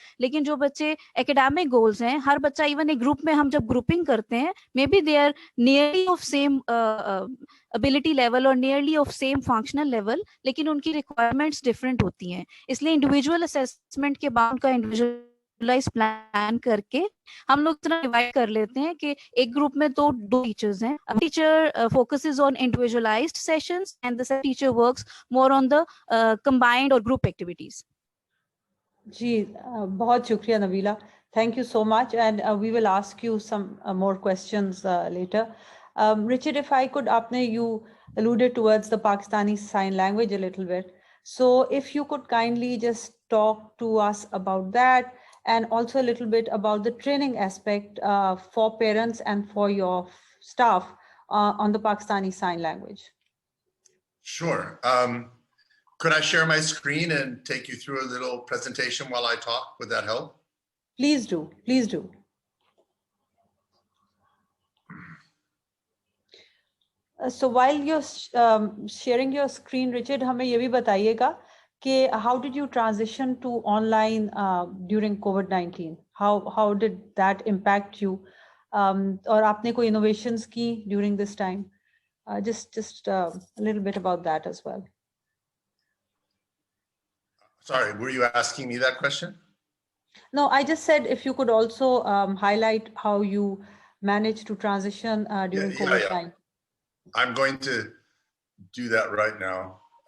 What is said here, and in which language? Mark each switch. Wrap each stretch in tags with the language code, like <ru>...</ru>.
<ur>لیکن جو بچے ایکیڈیمک گولس ہیں, ہر بچہ ایون ایک گروپ میں ہم جب گروپنگ کرتے ہیں</ur> <en>maybe they are nearly of same ability level</en> <ur>اور</ur> <en>nearly of same functional level,</en> <ur>لیکن ان کی ریکوائرمنٹس ڈفرینٹ ہوتی ہیں. اس لیے انڈیویجول اسیسمنٹ کے بعد کا انڈیویجولائز پلان کر کے ہم لوگ اتنا ڈیوائڈ کر لیتے ہیں کہ ایک گروپ میں دو ٹیچرز ہیں.</ur> <en>Teacher focuses on individualized sessions and the teacher works more on the combined or group activities.</en> <ur>جی بہت شکریہ Nabila,</ur> <en>thank you so much, and we will ask you some more questions later. Richard, if I could, you alluded towards the Pakistani sign language a little bit, so if you could kindly just talk to us about that and also a little bit about the training aspect for parents and for your staff on the Pakistani sign language. Sure. Could I share my screen and take you through a little presentation while I talk? Would that help? Please do. Please do. So while you're sharing your screen, Richard,</en> <ur>ہمیں یہ بھی بتائیے گا کہ</ur> <en>how did you transition to online during COVID-19? How did that impact you?</en> <ur>اور آپ نے کوئی innovations کی</ur> <en>during this time? Just a little bit about that as well. Sorry, were you asking me that question? No, I just said if you could also highlight how you managed to transition during COVID time. I'm going to do that right now.</en>